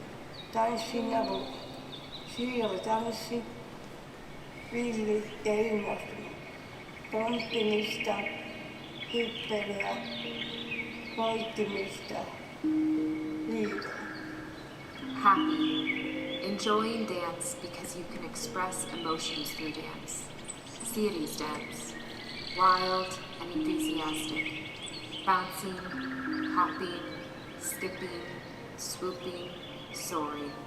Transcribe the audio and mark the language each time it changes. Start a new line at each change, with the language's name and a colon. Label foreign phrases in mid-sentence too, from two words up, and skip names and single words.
Finnish: Tanssin avulla. Siiri tanssi, villi ja innostunut. Pomppimista, hyppelyä, voittimista, liitoa.
English: Happy. Enjoying dance because you can express emotions through dance. Siiri's dance. Wild and enthusiastic. Bouncing, hopping, skipping, swooping, soaring.